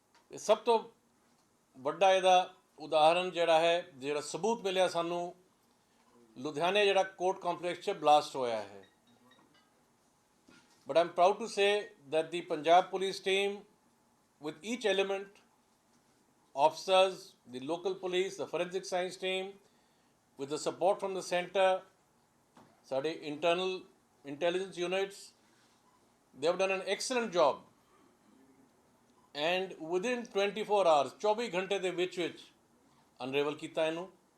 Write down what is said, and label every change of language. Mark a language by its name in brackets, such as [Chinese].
[Punjabi] सब तो ਵੱਡਾ ਇਹਦਾ ਉਦਾਹਰਨ ਜਿਹੜਾ ਹੈ, ਜਿਹੜਾ ਸਬੂਤ ਮਿਲਿਆ ਸਾਨੂੰ, ਲੁਧਿਆਣੇ ਜਿਹੜਾ ਕੋਰਟ ਕੰਪਲੈਕਸ 'ਚ ਬਲਾਸਟ ਹੋਇਆ ਹੈ। [English] But I'm proud to say that the Punjab police team, with each element, officers, the local police, the forensic science team, with the support from the centre, ਸਾਡੇ internal intelligence units, they have done an excellent job. And within 24 hours, [Punjabi] 24 ਘੰਟੇ ਦੇ ਵਿੱਚ unravel ਕੀਤਾ ਇਹਨੂੰ।